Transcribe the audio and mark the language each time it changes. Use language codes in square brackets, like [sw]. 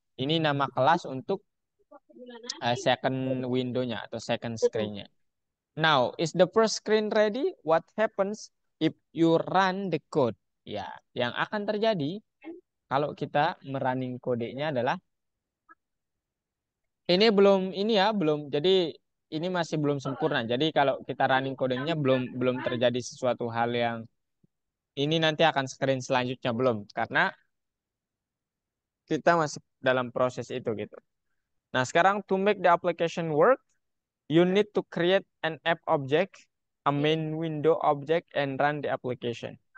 [id] Ini nama kelas untuk second window-nya atau second screen-nya. [en] Now, is the first screen ready? What happens if you run the code? [id] Ya, yang akan terjadi kalau kita merunning kodenya adalah ini belum ini ya, belum. Jadi ini masih belum sempurna. Jadi kalau kita running kodenya belum terjadi sesuatu hal yang ini nanti akan screen selanjutnya belum karena kita masih dalam proses itu gitu. Nah, sekarang [en] to make the application work, you need to create an app object, a main window object, and run the application.